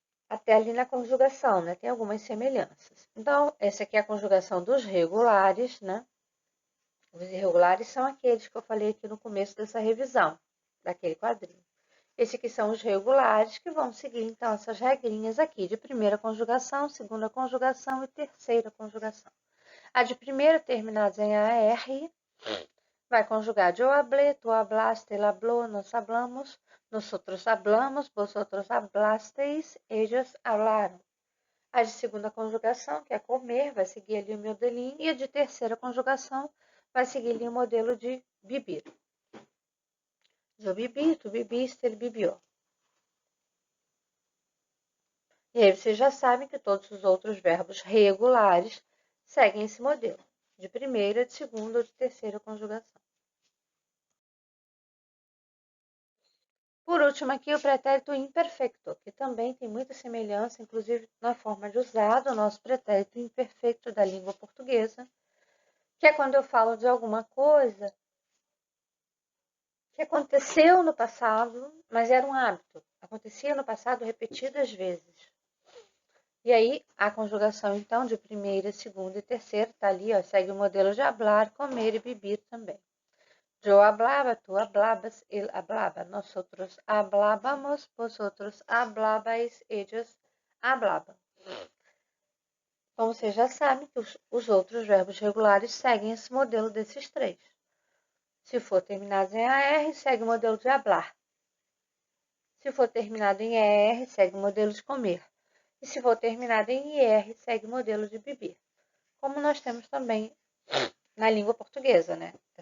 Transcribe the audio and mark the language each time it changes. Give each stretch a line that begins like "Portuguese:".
Portuguese: Até ali na conjugação, né? Tem algumas semelhanças. Então, essa aqui é a conjugação dos regulares, né? Os irregulares são aqueles que eu falei aqui no começo dessa revisão, daquele quadrinho. Esses aqui são os regulares que vão seguir, então, essas regrinhas aqui de primeira conjugação, segunda conjugação e terceira conjugação. A de primeira, terminadas em AR, vai conjugar
Spanish: yo hablé, tú hablaste, él habló, nos hablamos, nosotros hablamos, vosotros hablasteis, ellos hablaron.
Portuguese: A de segunda conjugação, que é comer, vai seguir ali o modelinho. E a de terceira conjugação vai seguir ali o modelo de bibir. Eu bebi, tu bebiste, ele bebió. E aí vocês já sabem que todos os outros verbos regulares seguem esse modelo. De primeira, de segunda ou de terceira conjugação. Por último aqui, o pretérito imperfeito, que também tem muita semelhança, inclusive na forma de usar do nosso pretérito imperfeito da língua portuguesa, que é quando eu falo de alguma coisa que aconteceu no passado, mas era um hábito. Acontecia no passado repetidas vezes. E aí, a conjugação, então, de primeira, segunda e terceira, tá ali, ó, segue o modelo de hablar, comer e beber também.
Spanish: Yo hablaba, tú hablabas, él hablaba, nosotros hablábamos, vosotros hablabais, ellos hablaban.
Portuguese: Como vocês já sabem, que os outros verbos regulares seguem esse modelo desses 3. Se for terminado em AR, segue o modelo de hablar. Se for terminado em ER, segue o modelo de comer. E se for terminado em IR, segue o modelo de beber. Como nós temos também na língua portuguesa, né?